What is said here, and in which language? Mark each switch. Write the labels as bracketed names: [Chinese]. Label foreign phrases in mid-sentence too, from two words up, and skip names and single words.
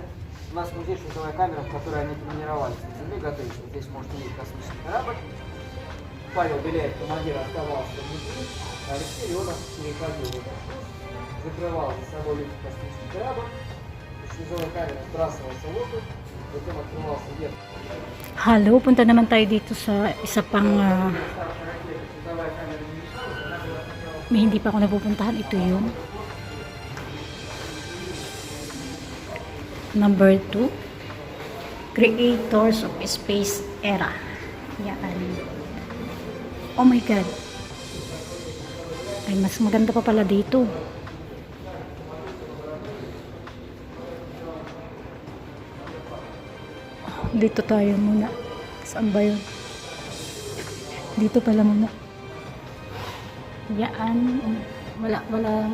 [Russian] У нас в музее шлюзовая камера, в которой они тренировались на Земле, готовились. Вот здесь может увидеть космический корабль. Павел Беляев, командир, оставался внутри, а Алексей Леонов переходил в этот шлюз. Закрывал за собой люк космический корабль, шлюзовая камера сбрасывался в воздух, затем открывался вверх. [Filipino] Hello, punta naman tayo dito sa isa pang may hindi pa ako napupuntahan. Ito yun. Number 2. [English] creators of space era. Yan. Oh my God. [Filipino] Ay, mas maganda pa pala dito. Dito tayo muna. Saan ba yun? Dito pala muna. Yan. Wala.